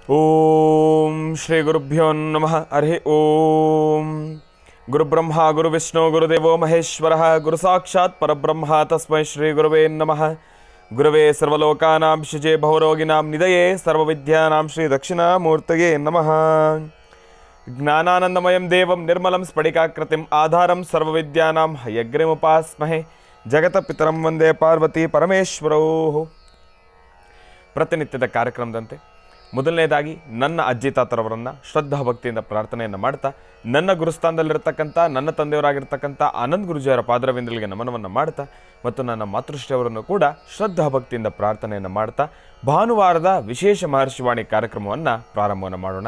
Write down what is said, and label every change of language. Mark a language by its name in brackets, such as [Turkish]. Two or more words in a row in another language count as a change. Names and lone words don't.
[Sanskrit] ಓಂ ಶ್ರೀ ಗುರುಭ್ಯೋ ನಮಃ. ಹರಿ ಓಂ. ಗುರುಬ್ರಹ್ಮ ಗುರುವಿಷ್ಣು ಗುರುದೇವೋ ಮಹೇಶ್ವರ ಗುರು ಸಾಕ್ಷಾತ್ ಪರಬ್ರಹ್ಮ ತಸ್ಮೈ ಶ್ರೀ ಗುರುವೇ ನಮಃ. ಗುರವೇ ಸರ್ವಲೋಕಾನಾಂ ಶಿಜೆ ಭವರೋಗಿನಾಂ ನಿಧಯೇ ಸರ್ವವಿದ್ಯಾನಾಂ ಶ್ರೀ ದಕ್ಷಿಣಾಮೂರ್ತಯೇ ನಮಃ. ಜ್ಞಾನಾನಂದಮಯಂ ದೇವಂ ನಿರ್ಮಲಂ ಸ್ಫಟಿಕಾಕೃತಿಂ ಆಧಾರಂ ಸರ್ವವಿದ್ಯಾನಾಂ ಹಯಗ್ರೀಮುಪಾಸ್ಮಹೇ. ಜಗತಪಿತರಂ ವಂದೇ ಪಾರ್ವತಿ ಪರಮೇಶ್ವರೌ. [Kannada] ಪ್ರತಿನಿತ್ಯದ ಕಾರ್ಯಕ್ರಮದಂತೆ ಮೊದಲನೇದಾಗಿ ನನ್ನ ಅಜ್ಜಿ ತಾತರವರನ್ನು ಶ್ರದ್ಧಾ ಭಕ್ತಿಯಿಂದ ಪ್ರಾರ್ಥನೆಯನ್ನು ಮಾಡ್ತಾ, ನನ್ನ ಗುರುಸ್ಥಾನದಲ್ಲಿರ್ತಕ್ಕಂಥ ನನ್ನ ತಂದೆಯವರಾಗಿರ್ತಕ್ಕಂಥ ಆನಂದ್ ಗುರುಜಿಯವರ ಪಾದರವಿಂದಲಿಗೆ ನಮನವನ್ನು ಮಾಡ್ತಾ, ಮತ್ತು ನನ್ನ ಮಾತೃಶ್ರೀಯವರನ್ನು ಕೂಡ ಶ್ರದ್ಧಾ ಭಕ್ತಿಯಿಂದ ಪ್ರಾರ್ಥನೆಯನ್ನು ಮಾಡ್ತಾ ಭಾನುವಾರದ ವಿಶೇಷ ಮಹರ್ಷಿವಾಣಿ ಕಾರ್ಯಕ್ರಮವನ್ನು ಪ್ರಾರಂಭವನ್ನು ಮಾಡೋಣ.